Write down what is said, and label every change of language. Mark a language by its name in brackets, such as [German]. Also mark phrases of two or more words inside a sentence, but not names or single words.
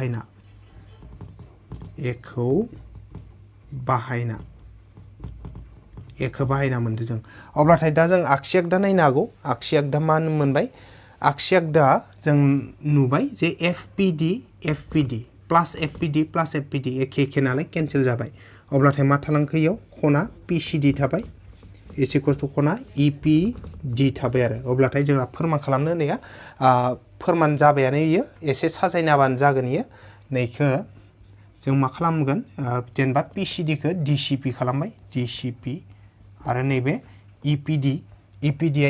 [Bodo] बाहायना मोनदो जों अब्लाथाय दा जों आगसि आगदा नायनो हागौ आगसि आगदा मा मोनबाय आगसि आगदा जों नुबाय जे FPD प्लस FPD एखे नालाय केन्सेल जाबाय अब्लाथाय मा थालांखो इयाव खना PCD थाबाय [English] is equals to [Bodo] खना EPD थाबाय आरो अब्लाथाय जोंहा फोरमान खालामनो होनाया फोरमान जाबायानो इयो एसे साजायनाबानो जागोन इयो नैखो जों मा खालामगोन जेनेबा PCD खौ DCP खालामबाय DCP आरो नैबे EPD आ